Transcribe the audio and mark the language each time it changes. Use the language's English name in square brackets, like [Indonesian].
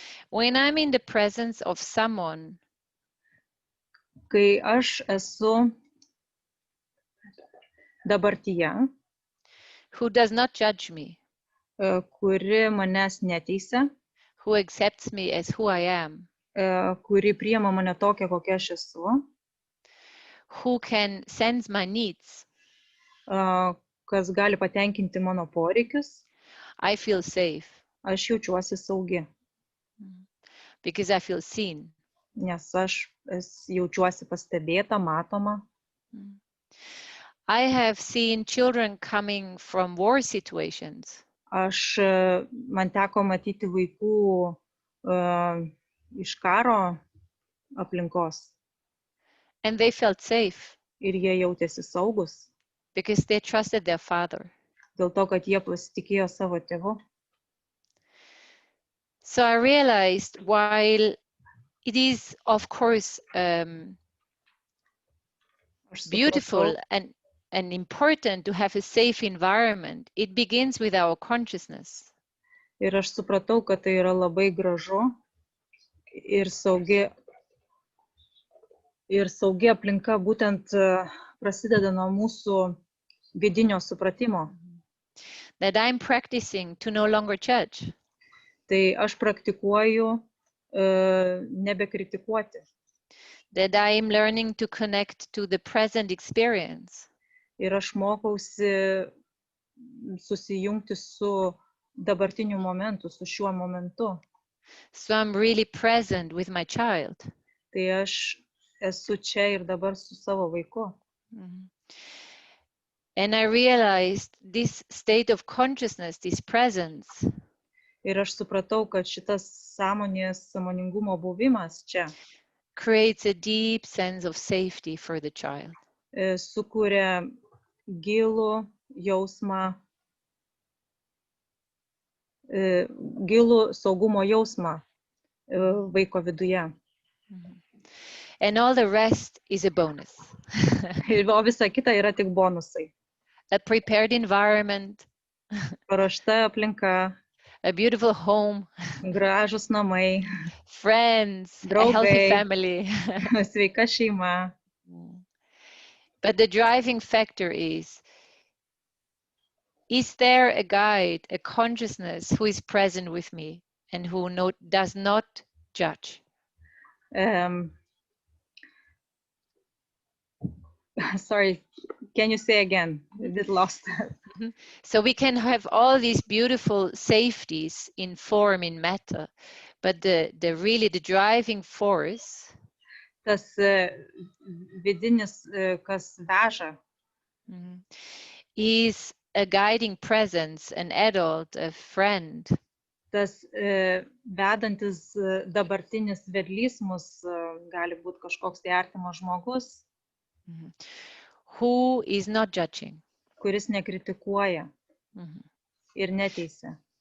[English] When I'm in the presence of someone, [Lithuanian] kai aš esu dabartyje, [English] who does not judge me, [Lithuanian] kuri manęs neteisia, [English] who accepts me as who I am, [Lithuanian] kuri priima mane tokią, kokia aš esu, [English] who can sense my needs, [Lithuanian] kas gali patenkinti mano poreikius, [English] I feel safe. [Lithuanian] Aš jaučiuosi saugi. [English] Because I feel seen. [Lithuanian] Nes aš jaučiuosi pastebėta, matoma. [English] I have seen children coming from war situations. [Lithuanian] Man teko matyti vaikų iš karo aplinkos. [English] And they felt safe. [Lithuanian] Ir jie jautėsi saugus. [English] Because they trusted their father. [Lithuanian] Dėl to, kad jie pasitikėjo savo tėvu. [English] So I realized while it is, of course, beautiful and important to have a safe environment. It begins with our consciousness. [Lithuanian] Ir aš supratau, kad tai yra labai gražu ir saugi aplinka būtent prasideda nuo mūsų vidinio supratimo. [English] That I'm practicing to no longer judge. [Lithuanian] Tai aš praktikuoju nebekritikuoti. [English] That I am learning to connect to the present experience. [Lithuanian] Ir aš mokausi susijungti su dabartiniu momentu, su šiuo momentu. [English] So I'm really present with my child. [Lithuanian] Tai aš esu čia ir dabar su savo vaiku. [English] And I realized this state of consciousness, this presence, [Lithuanian] Ir aš supratau, kad šitas sąmoningumo buvimas čia [English] creates a deep sense of safety for the child. [Lithuanian] Sukuria gilų jausmą, gilų saugumo jausmą vaiko viduje. [English] And all the rest is a bonus. [Lithuanian] O visa kita yra tik bonusai. [English] A prepared environment, [Lithuanian] Paruošta aplinka, [English] a beautiful home, [Lithuanian] gražus namai, [English] friends, a [Lithuanian] draugai, [English] healthy family. [Lithuanian] sveika šeima. [English] But the driving factor is there a guide, a consciousness who is present with me and who does not judge? Sorry, can you say again? A bit lost. So we can have all these beautiful safeties in form, in matter, but the driving force, [Lithuanian] Tas vidinis, kas veža, [English] is a guiding presence, an adult, a friend. [Lithuanian] tas vedantis dabartinis vedlys mus gali būti kažkoks tai artimas žmogus, [English] Who is not judging. [Lithuanian] kuris nekritikuoja ir neteisia.